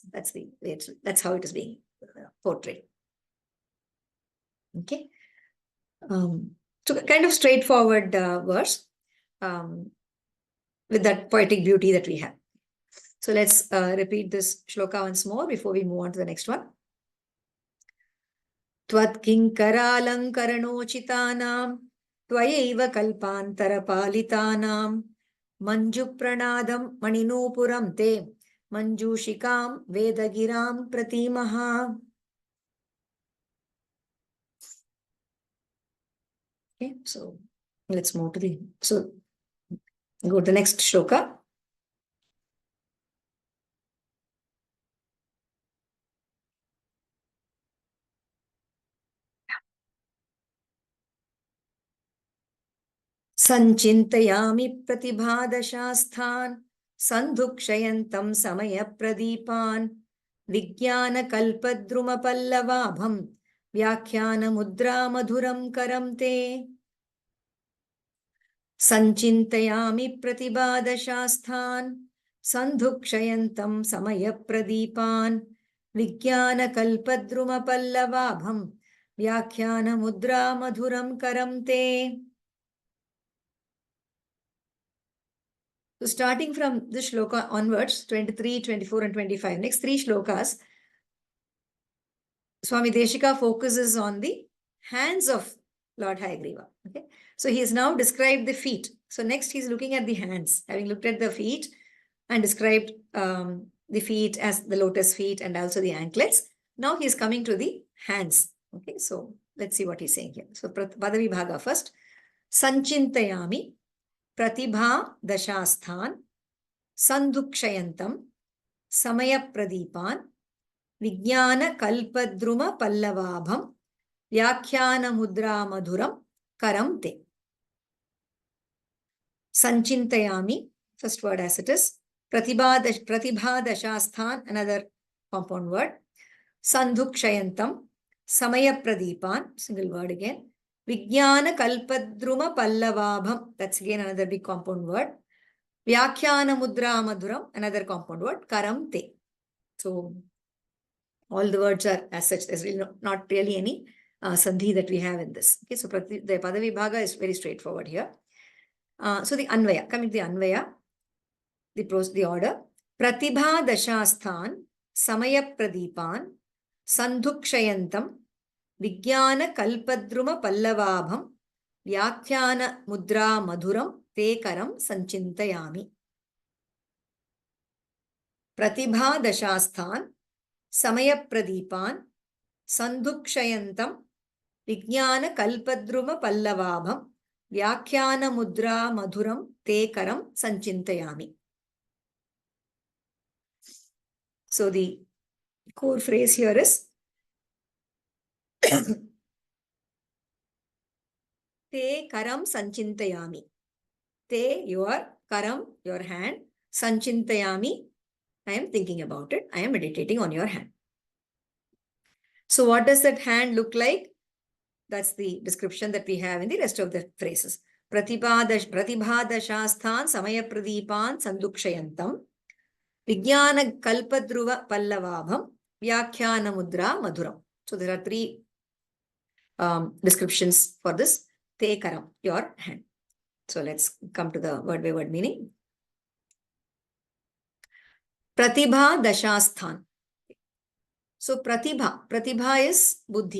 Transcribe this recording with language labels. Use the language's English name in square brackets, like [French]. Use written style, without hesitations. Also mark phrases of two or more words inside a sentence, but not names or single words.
[English] That's how it is being portrayed. Okay. So kind of straightforward verse with that poetic beauty that we have. So let's repeat this shloka once more before we move on to the next one. [Sanskrit] त्वत् किङ्करालङ्करणोचितानां त्वयैव कल्पान्तर-पालितानां मञ्जु प्रणादं मणिनूपुरं ते मञ्जूषिकां वेदगिरां प्रतीमः. [English] Okay, so let's move to go to the next shloka. [Sanskrit] सञ्चिन्तयामि प्रतिभादशास्थान् सन्धुक्षयन्तं समय प्रदीपान् विज्ञान कल्पद्रुम पल्लवाभं व्याख्यान मुद्रा मधुरं करन्ते. सञ्चिन्तयामि प्रतिभादशास्थान् सन्धुक्षयन्तं समय प्रदीपान् विज्ञान कल्पद्रुम पल्लवाभं व्याख्यान मुद्रा मधुरं करन्ते. [English] So starting from this shloka onwards, 23, 24 and 25, next three shlokas, Swami Deshika focuses on the hands of Lord Hayagriva. Okay, so he has now described the feet. So next he's looking at the hands, having looked at the feet and described the feet as the lotus feet and also the anklets. Now he's coming to the hands. Okay, so let's see what he's saying here. So Padavi Bhaga first. [Sanskrit] सञ्चिन्तयामि प्रतिभा दशास्थान् सन्धुक्षयन्तं समय प्रदीपान् विज्ञान कल्पद्रुम पल्लवाभं व्याख्यान मुद्रा मधुरं करन्ते. [English] Sanchintayami, first word as it is. [Sanskrit] प्रतिभा दशास्थान्, [English] another compound word. [Sanskrit] सन्धुक्षयन्तं समय प्रदीपान्, [English] single word again. [Sanskrit] विज्ञान कल्पद्रुम पल्लवाभं, [English] that's again another big compound word. [Sanskrit] व्याख्यान मुद्रा मधुरं, [English] another compound word, [Sanskrit] करं ते. [English] So all the words are as such. There's really not really any sandhi that we have in this. Okay, so the Padavibhaga is very straightforward here. So the Anvaya, coming to the Anvaya, the order. [Sanskrit] प्रतिभा दशास्थान् समय प्रदीपान् सन्धुक्षयन्तं विज्ञान कल्पद्रुम पल्लवाभं व्याख्यान मुद्रा मधुरं ते करं सञ्चिन्तयामि. प्रतिभा दशास्थान् समय प्रदीपान् सन्धुक्षयन्तं विज्ञान कल्पद्रुम पल्लवाभं व्याख्यान मुद्रा मधुरं ते करं सञ्चिन्तयामि. [English] So the core phrase here is [Sanskrit] ते करं सञ्चिन्तयामि. [English] Te, your, karam, your hand, sanchintayami, I am thinking about it. I am meditating on your hand. So what does that hand look like? That's the description that we have in the rest of the phrases. [Sanskrit] प्रतिभादशास्थान् समय प्रदीपान् सन्दुक्षयन्तं विज्ञान कल्पद्रुव पल्लवाभं व्याख्यान मुद्रा मधुरं. [English] So there are three descriptions for this. [Sanskrit] ते करं, [English] your hand. So let's come to the word by word meaning. [Sanskrit] प्रतिभा दशास्थान्. [English] So pratibha is buddhi.